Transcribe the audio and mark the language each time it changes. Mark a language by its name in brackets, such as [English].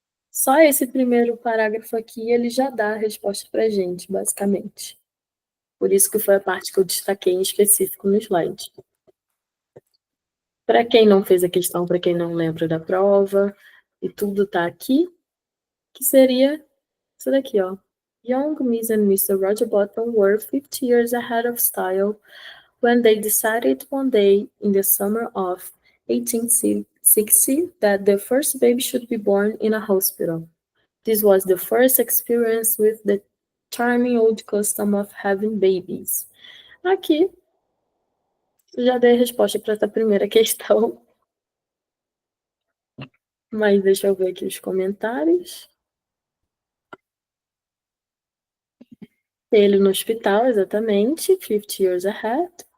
[Portuguese] Só esse primeiro parágrafo aqui, ele já dá a resposta para a gente, basicamente. Por isso que foi a parte que eu destaquei em específico no slide. Para quem não fez a questão, para quem não lembra da prova, e tudo está aqui, que seria isso daqui, ó. [English] Young Miss and Mr. Roger Bottom were 50 years ahead of style when they decided one day in the summer of 1860 that the first baby should be born in a hospital. This was the first experience with the charming old custom of having babies. [Portuguese] Aqui, já dei a resposta para essa primeira questão. Mas deixa eu ver aqui os comentários. Ele no hospital, exatamente. [English] 50 years ahead.